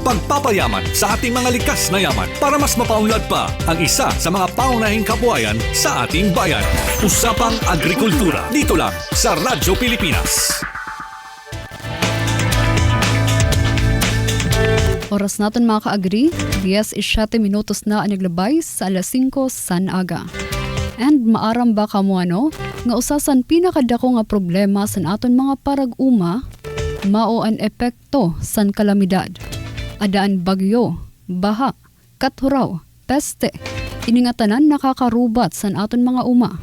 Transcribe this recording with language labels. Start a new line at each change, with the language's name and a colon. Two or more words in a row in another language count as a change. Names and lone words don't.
Filipino: Pagpapayaman sa ating mga likas na yaman para mas mapaunlad pa ang isa sa mga paunahing kabuhayan sa ating bayan. Usapang Agrikultura, dito lang sa Radyo Pilipinas.
Waray: Oras natin mga ka-agri, 10:07 minutos na ang naglabay sa alas 5 san aga. And maaram ba kamo nga usasan pinakadako nga problema sa aton mga parag-uma, mao ang epekto san kalamidad. Adaan bagyo, baha, kathuraw, peste, ini nga tanan nakakarubat san aton mga uma.